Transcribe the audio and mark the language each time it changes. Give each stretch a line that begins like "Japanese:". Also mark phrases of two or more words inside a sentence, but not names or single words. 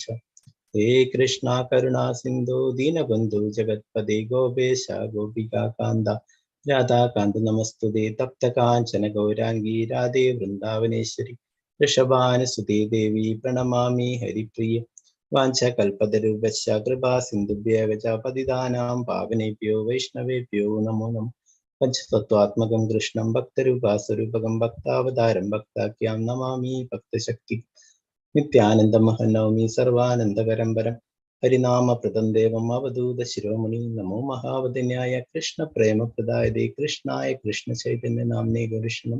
Sanskrit: ഹേ കൃഷ്ണ കരുണാ സിന്ധു ദീനബന്ധു ജഗത്പദേ ഗോപേശ ഗോപികാകാന്ത രാധാകാന്ത നമസ്തുതേ. തപ്തകാഞ്ചന ഗൗരാംഗീ രാധേ വൃന്ദാവനേശ്വരി ഋഷഭാനുസുതേ ദേവി പ്രണമാമി ഹരിപ്രിയ. വാഞ്ചകൽപതരുഭ്യശ്ച കൃപാ സിന്ധുഭ്യവ ച പതിതാനാം പാവനേഭ്യോ വൈഷ്ണവേഭ്യോ നമോ നമഃ. പഞ്ചതത്വാത്മകം കൃഷ്ണം ഭക്തരൂപാസ്വരൂപകം ഭക്താവതാരം ഭക്താഖ്യാം നമാമി ഭക്തശക്തി. നിത്യാനന്ദമഹം നൗമി സർവാനന്ദകരം വരം ഹരിനാമപ്രദം ദേവം അവധൂത ശിരോമണി. നമോ മഹാവദന്യായ കൃഷ്ണ പ്രേമപ്രദായതേ കൃഷ്ണായ കൃഷ്ണ ചൈതന്യ നാമ്നേ ഗൗരിഷ്ണ.